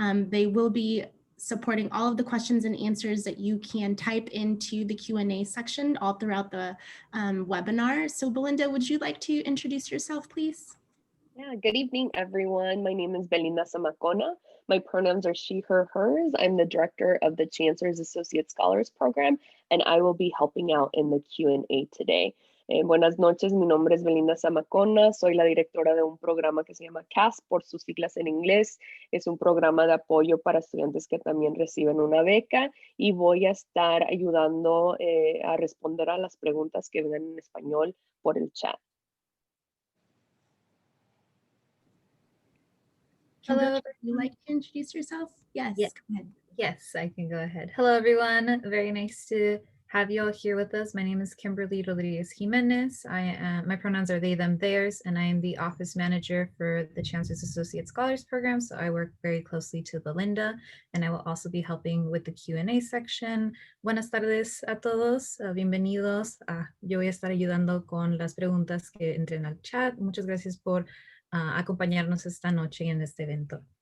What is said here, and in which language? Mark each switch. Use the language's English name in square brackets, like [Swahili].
[English] They will be supporting all of the questions and answers that you can type into the Q&A section all throughout the webinar. So Belinda, would you like to introduce yourself, please? Yeah, good evening, everyone. My name is Belinda Zamacona. My pronouns are she, her, hers. I'm the director of the Chancellor's Associate Scholars Program, and I will be helping out in the Q&A today. [Spanish] Buenas noches, mi nombre es Belinda Zamacona. Soy la directora de un programa que se llama CAS, por sus siglas en inglés. Es un programa de apoyo para estudiantes que también reciben una beca, y voy a estar ayudando a responder a las preguntas que vengan en español por el chat. [English] Hello, would you like to introduce yourself? Yes, yes. Go ahead. Yes, I can go ahead. Hello, everyone. Very nice to have you all here with us. My name is Kimberly Rodriguez Jimenez. My pronouns are they, them, theirs, and I am the office manager for the Chancellor's Associate Scholars Program. So I work very closely to Belinda, and I will also be helping with the Q&A section. [Spanish] Buenas tardes a todos. Bienvenidos. Yo voy a estar ayudando con las preguntas que entren al chat. Muchas gracias por acompañarnos esta noche en este evento.